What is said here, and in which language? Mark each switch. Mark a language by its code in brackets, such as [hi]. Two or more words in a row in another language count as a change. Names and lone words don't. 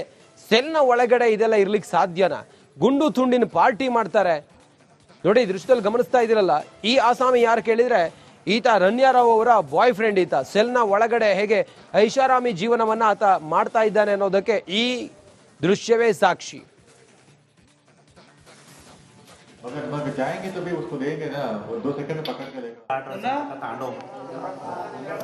[kn] ಸೆಲ್ನ ಒಳಗಡೆ ಇದೆಲ್ಲ ಇರ್ಲಿಕ್ಕೆ ಸಾಧ್ಯನಾ? ಗುಂಡು ತುಂಡಿನ ಪಾರ್ಟಿ ಮಾಡ್ತಾರೆ ನೋಡಿ. ದೃಶ್ಯದಲ್ಲಿ ಗಮನಿಸ್ತಾ ಇದ್ದೀರಲ್ಲ, ಈ ಆಸಾಮಿ ಯಾರು ಕೇಳಿದ್ರೆ ಈತ ರನ್ಯಾರಾವ್ ಅವರ [en] boy friend. [kn] ಈತ ಸೆಲ್ನ ಒಳಗಡೆ ಹೇಗೆ ಐಷಾರಾಮಿ ಜೀವನವನ್ನ ಆತ ಮಾಡ್ತಾ ಇದ್ದಾನೆ ಅನ್ನೋದಕ್ಕೆ ಈ ದೃಶ್ಯವೇ ಸಾಕ್ಷಿ. [hi] अगर भाग जाएंगे तो भी उसको देंगे ना, वो 2 सेकंड में पकड़ के लेगा.